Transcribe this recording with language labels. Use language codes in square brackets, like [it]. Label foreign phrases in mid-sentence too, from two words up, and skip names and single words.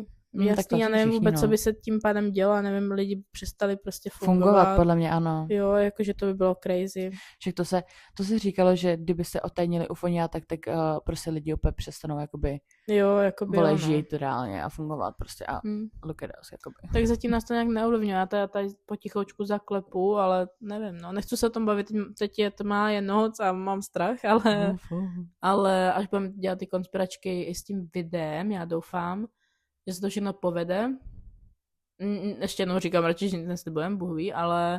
[cs] Jasný, já nevím vůbec, co by se tím pádem dělo, nevím, lidi přestali prostě fungovat. Podle mě ano. Jo, jakože to by bylo crazy. Však to se říkalo, že kdyby se odtajnili ufonia, tak prostě lidi opět přestanou jakoby žít reálně a fungovat prostě a [en] look at us, [cs] jakoby. Tak zatím nás to nějak neovlivňuje, já tady potichoučku zaklepu, ale nevím, no, nechci se o tom bavit, teď je tma, je noc a mám strach, ale až budeme dělat ty konspiračky i s tím videem, já doufám, že se to všechno povede. Ještě jednou říkám, radši, že nic neslibujem, Bůh ví, ale